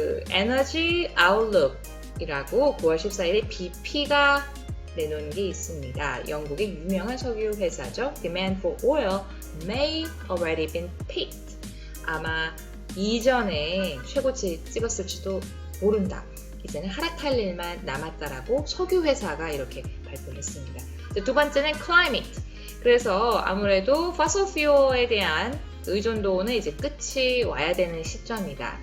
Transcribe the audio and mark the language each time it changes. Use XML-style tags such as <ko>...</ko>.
<ko>에너지 아웃룩 이라고 9월 14일에 BP가 내놓은 게 있습니다. 영국의 유명한 석유 회사죠.</ko> <en>Demand for oil may already been peaked.</en> <ko>아마 이전에 최고치 찍었을지도 모른다. 이제는 하락할 일만 남았다라고 석유 회사가 이렇게 발표를 했습니다. 두 번째는 climate. 그래서 아무래도 fossil fuel에 대한 의존도는 이제 끝이 와야 되는 시점이다.</ko>